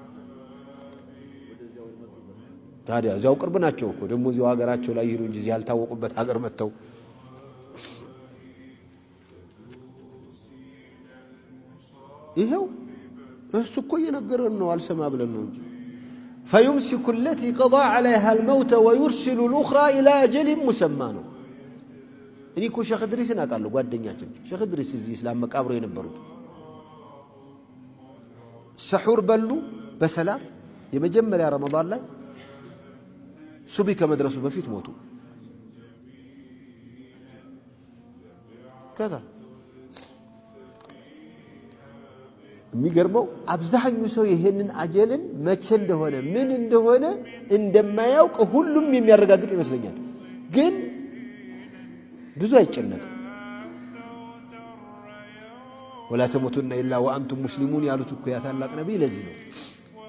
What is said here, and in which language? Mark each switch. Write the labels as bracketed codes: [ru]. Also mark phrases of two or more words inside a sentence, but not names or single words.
[am] ታዲያ እዛው ቅርብ ናቸው እኮ ደግሞ እዚያው ሀገራቸው ላይ ይሩ እንጂ እዚህ ያልታወቁበት ሀገር መተው ይሄው እሱ እኮ እየነገረን ነው አልሰማ ብለን ነው እንጂ [ar] فيمسك التي قضى عليها الموت ويرسل الأخرى إلى أجل مسمى [am] ነው እኔ እኮ ሼክ ድሪስን አውቃለሁ ጓደኛችን ሼክ ድሪስ እዚህ እስላም መቃብሮ የነበሩት ሰሑር በሉ በሰላም የመጀመሪያ ረመዳን ላይ ሱቢ ከመድረሱ በፊት ሞቱ ከዛ የሚገርመው አብዛኛው ሰው ይሄንን አጀልን መቼ እንደሆነ ምን እንደሆነ እንደማያውቅ ሁሉም የሚያረጋግጥ ይመስለኛል ግን ብዙ አይጨነቅም [ar] ولا تموتن إلا وأنتم مسلمون [am] ያሉት እኮ ያ ታላቅ ነብይ ለዚህ ነው